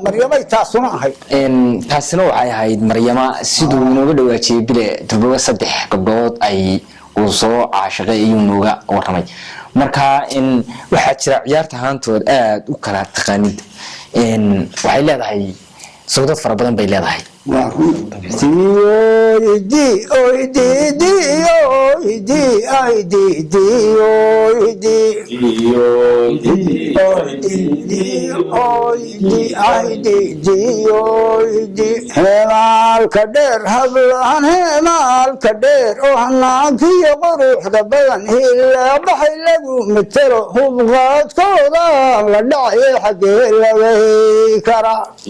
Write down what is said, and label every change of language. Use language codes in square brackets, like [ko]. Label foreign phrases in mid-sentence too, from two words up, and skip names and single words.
[so] Maryamay taasuna ahayd. Een, taasina waxay ahayd Maryama siduu inooga dhawaajiyey bile durbaga saddex gabdhood ay uu soo caashiqay ayuu nooga warramay. Marka, een, waxaa jira ciyaarta ahaantood aad u kala taqaanid. Een, waxay leedahay sawdad fara badan bay leedahay. Waa run. Dii, oy, dii, oy, dii, dii, oy, dii, ay, dii, dii, oy, dii. Oy, dii, dii, oy, dii, ay, dii, dii, oy, dii. Heemaalka dheer, hablaan heemaalka dheer, oo hanaankiyo quruxda badan, ilaa baxay lagu matelo, hubqaadkooda la dhacay, xaggee laga heli karaa?